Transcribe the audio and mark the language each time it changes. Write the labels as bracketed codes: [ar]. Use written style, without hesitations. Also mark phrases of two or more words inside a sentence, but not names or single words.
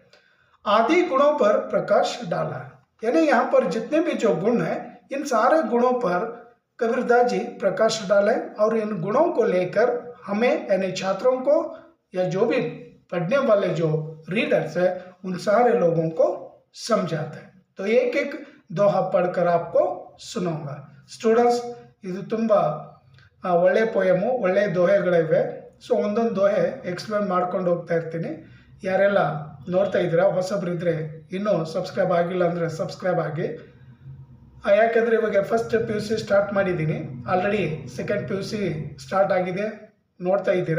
[hi] आदि गुणों पर प्रकाश डाला, यानी यहाँ पर जितने भी जो गुण हैं, इन सारे गुणों पर कबीरदास जी प्रकाश डाले और इन गुणों को लेकर हमें, यानी छात्रों को या जो भी पढ़ने वाले जो रीडर्स है, उन सारे लोगों को समझाते हैं। तो एक एक दोहा पढ़कर आपको सुनाऊंगा। स्टूडेंट्स, [kn] ಇದು ತುಂಬ ಒಳ್ಳೆ ಪೋಯಮು, ಒಳ್ಳೆ ದೋಹೆಗಳಿವೆ. ಸೊ ಒಂದೊಂದು ದೋಹೆ ಎಕ್ಸ್ಪ್ಲೇನ್ ಮಾಡ್ಕೊಂಡು ಹೋಗ್ತಾ ಇರ್ತೀನಿ. ಯಾರೆಲ್ಲ ನೋಡ್ತಾ ಇದ್ದೀರಾ, ಹೊಸಬ್ರಿದ್ರೆ ಇನ್ನೂ ಸಬ್ಸ್ಕ್ರೈಬ್ ಆಗಿಲ್ಲ ಅಂದರೆ ಸಬ್ಸ್ಕ್ರೈಬ್ ಆಗಿ. ಯಾಕೆಂದರೆ ಇವಾಗ [en] first PUC start [kn] ಮಾಡಿದ್ದೀನಿ, [en] already second PUC start [kn] ಆಗಿದೆ, ನೋಡ್ತಾ ಇದ್ದೀರಾ.